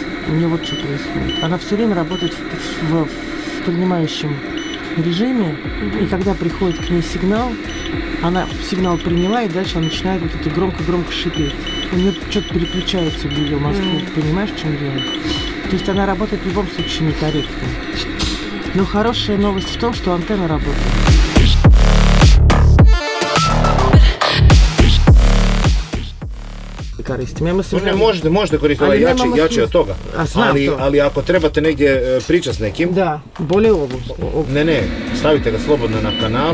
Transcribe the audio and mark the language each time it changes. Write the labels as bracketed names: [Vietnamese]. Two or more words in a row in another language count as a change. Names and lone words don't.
[Russian] У нее вот что происходит. Она все время работает в принимающем режиме, и когда приходит к ней сигнал, она сигнал приняла, и дальше она начинает вот это громко-громко шипеть. У нее что-то переключается в ее мозгу. Понимаешь, в чем дело? То есть она работает в любом случае некорректно. Но хорошая новость в том, что антенна работает. [Croatian] Koristim. Ja mislim, Ne, možete koristiti ovaj jači od toga, ali ako trebate negdje pričati s nekim, da, bolje ovo. Ne, stavite ga slobodno na kanal.